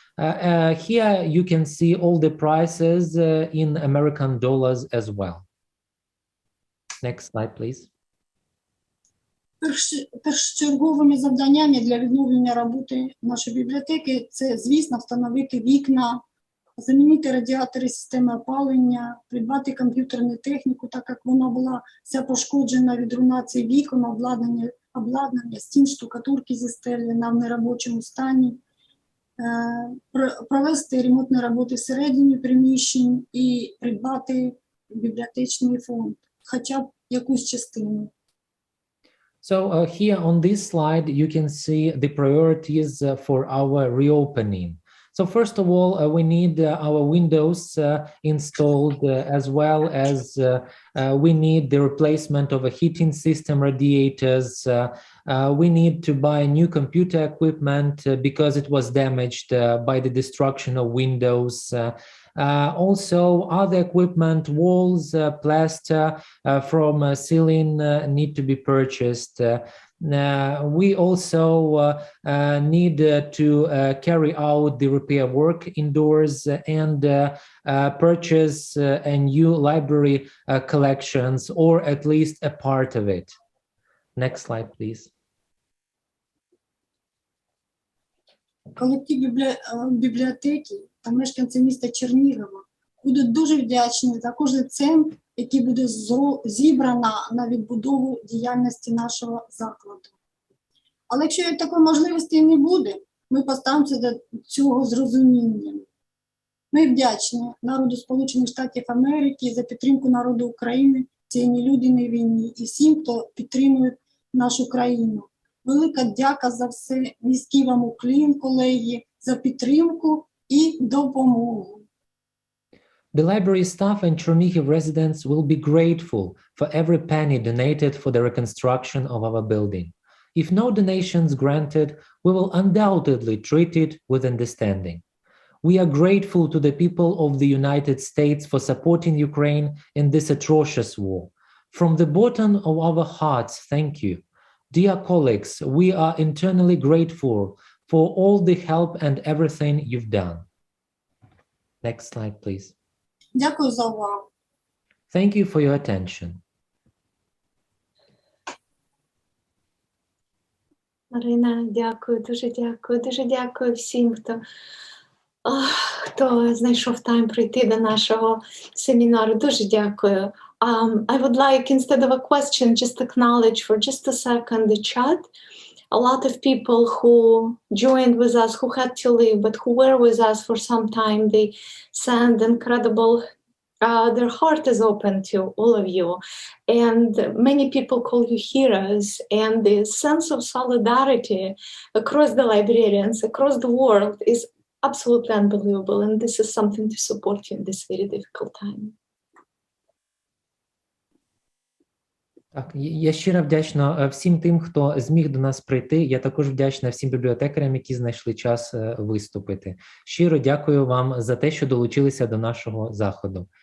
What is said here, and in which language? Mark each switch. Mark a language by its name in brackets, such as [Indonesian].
[English] Here you can see all the prices in American dollars as well. Next slide, please. [Ukrainian] Першочерговими завданнями для відновлення роботи нашої бібліотеки це, звісно, встановити вікна, замінити радіатори системи опалення, придбати комп'ютерну техніку, так як вона була вся пошкоджена від руйнації вікон, обладнання, стін, штукатурки зі стелі на неробочому стані, провести ремонтні роботи всередині приміщень і придбати бібліотечний фонд, хоча б якусь частину. [English] So here on this slide, you can see the priorities for our reopening. So first of all, we need our windows installed, as well as we need the replacement of a heating system, radiators. We need to buy new computer equipment because it was damaged by the destruction of windows. Also, other equipment, walls, plaster from ceiling need to be purchased. We also need to carry out the repair work indoors and purchase a new library collections, or at least a part of it. Next slide, please. [Ukrainian] Колектив бібліотеки та мешканці міста Чернігова будуть дуже вдячні за кожен цент, який буде зібрано на відбудову діяльності нашого закладу. Але якщо такої можливості не буде, ми поставимося до цього з розумінням. Ми вдячні народу Сполучених Штатів Америки за підтримку народу України в цій нелюдяній війні і всім, хто підтримує нашу країну. Велика дяка за все, низький вам уклін, колеги, за підтримку і допомогу. [English] The library staff and Chernihiv residents will be grateful for every penny donated for the reconstruction of our building. If no donations granted, we will undoubtedly treat it with understanding. We are grateful to the people of the United States for supporting Ukraine in this atrocious war. From the bottom of our hearts, thank you. Dear colleagues, we are internally grateful for all the help and everything you've done. Next slide, please. [Ukrainian] Дякую за увагу. [English] Thank you for your attention. [Ukrainian] Марина, дякую, дуже дякую всім, хто знайшов тайм прийти до нашого семінару. Дуже дякую. [English] I would like, instead of a question, just acknowledge for just a second the chat. A lot of people who joined with us, who had to leave, but who were with us for some time, they sent incredible, their heart is open to all of you. And many people call you heroes, and the sense of solidarity across the librarians, across the world is absolutely unbelievable. And this is something to support you in this very difficult time. [Ukrainian] Так, я щиро вдячна всім тим, хто зміг до нас прийти. Я також вдячна всім бібліотекарям, які знайшли час виступити. Щиро дякую вам за те, що долучилися до нашого заходу.